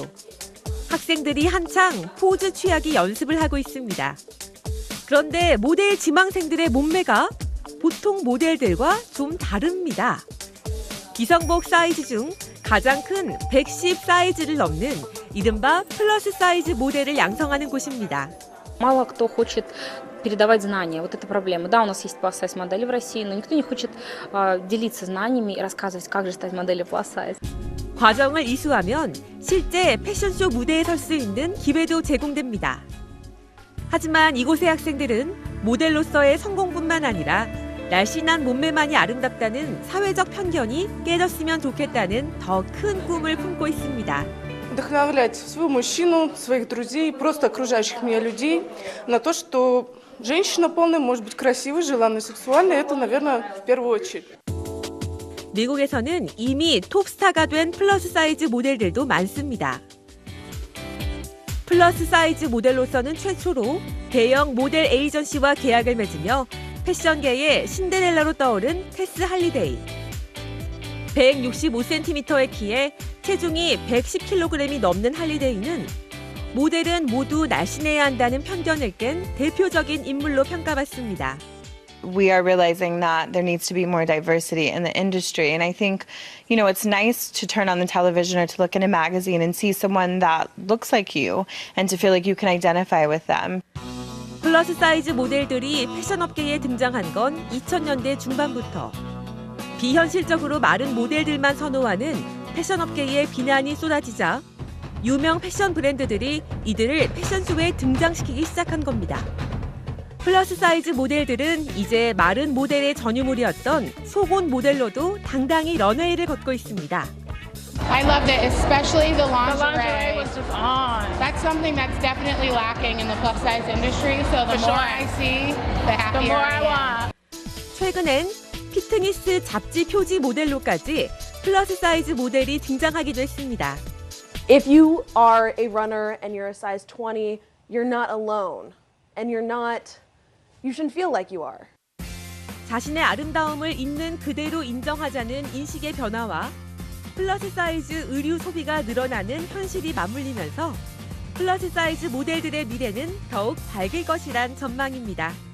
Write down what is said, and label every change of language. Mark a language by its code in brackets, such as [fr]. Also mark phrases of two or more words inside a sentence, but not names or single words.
[ko] 학생들이 한창 포즈 취하기 연습을 하고 있습니다. 그런데 모델 지망생들의 몸매가 보통 모델들과 좀 다릅니다. 기성복 사이즈 중 가장 큰 110 사이즈를 넘는 이른바 플러스 사이즈 모델을 양성하는 곳입니다. [ru] Мало кто хочет передавать знания, вот эта проблема. Да, у нас есть plus-size модели в России, но никто не хочет делиться знаниями и рассказывать, как же стать моделью plus-size. [ko] 과정을 이수하면 실제 패션쇼 무대에 설 수 있는 기회도 제공됩니다. 하지만 이곳의 학생들은 모델로서의 성공뿐만 아니라 날씬한 몸매만이 아름답다는 사회적 편견이 깨졌으면 좋겠다는 더 큰 꿈을 품고 있습니다. [ru] Вдохновлять своего мужчину, своих друзей, просто окружающих меня людей на то, что женщина полная может быть красивой, желанной, сексуальной. Это, наверное, в первую очередь. [ko] 미국에서는 이미 톱스타가 된 플러스 사이즈 모델들도 많습니다. 플러스 사이즈 모델로서는 최초로 대형 모델 에이전시와 계약을 맺으며 패션계의 신데렐라로 떠오른 테스 할리데이. 165cm의 키에 체중이 110kg이 넘는 할리데이는 모델은 모두 날씬해야 한다는 편견을 깬 대표적인 인물로 평가받습니다. [en] We are realizing that there needs to be more diversity in the industry. And I think, it's nice to turn on the television or to look in a magazine and see someone that looks like you and to feel like you can identify with them. [ko] 플러스 사이즈 모델들이 패션업계에 등장한 건 2000년대 중반부터. 비현실적으로 마른 모델들만 선호하는 패션업계에 비난이 쏟아지자 유명 패션 브랜드들이 이들을 패션쇼에 등장시키기 시작한 겁니다. 플러스 사이즈 모델들은 이제 마른 모델의 전유물이었던 속옷 모델로도 당당히 런웨이를 걷고 있습니다. [en] I loved it, especially the lingerie. Was just on. That's something that's definitely lacking in the plus size industry. So the more I see, the happier I am. [ko] 최근엔 피트니스 잡지 표지 모델로까지 플러스 사이즈 모델이 등장하기도 했습니다. [en] If you are a runner and you're a size 20, you're not alone. And you shouldn't feel like you are. [ko] 자신의 아름다움을 있는 그대로 인정하자는 인식의 변화와 플러스 사이즈 의류 소비가 늘어나는 현실이 맞물리면서 플러스 사이즈 모델들의 미래는 더욱 밝을 것이란 전망입니다.